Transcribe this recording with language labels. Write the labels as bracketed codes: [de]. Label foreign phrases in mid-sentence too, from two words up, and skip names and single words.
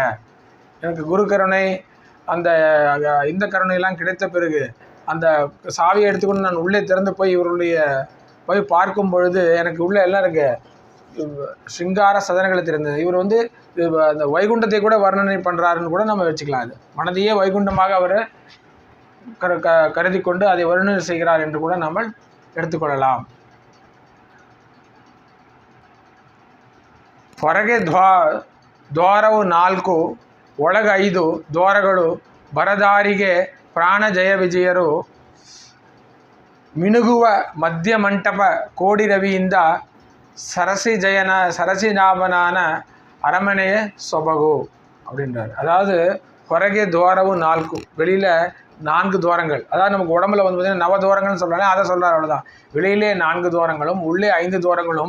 [ta] எனக்கு குரு கருணை அந்த இந்த கருணையெல்லாம் கிடைத்த பிறகு அந்த சாவியை எடுத்துக்கொண்டு நான் உள்ளே திறந்து போய் பார்க்கும் பொழுது எனக்கு உள்ளே எல்லாம் இருக்கு, சிங்கார சதனங்களை தெரிந்தது. இவர் அந்த வைகுண்டத்தை கூட வர்ணனை பண்ணுறாருன்னு கூட நம்ம வச்சுக்கலாம். அது மனதையே வைகுண்டமாக அவர் கருதி கொண்டு அதை வர்ணனை செய்கிறார் என்று கூட நம்ம எடுத்துக்கொள்ளலாம். [kn] ಹೊರಗೆ ದ್ವಾರವು 4 ಒಳಗೆ 5 ದ್ವಾರಗಳು ಬರದಾರಿಗೆ ಪ್ರಾಣ ಜಯ ವಿಜಯರು ಮಿನುಗುವ ಮಧ್ಯ ಮಂಟಪ ಕೋಡಿ ರವಿಯಿಂದ ಸರಸಿಜನಾಭನ ಅರಮನೆಯ ಸೊಬಗು அப்படின்றார். [ta] அதாவது [kn] ಹೊರಗೆ ದ್ವಾರವು [ta] 4, வெளியில் 4 துவாரங்கள். அதாவது நமக்கு உடம்புல பார்த்திங்கன்னா நவதுவாரங்கள்னு சொல்கிறாங்க, அதை சொல்கிறார், அவ்வளோதான். வெளியிலே 4 துவாரங்களும் உள்ளே 5 துவாரங்களும்.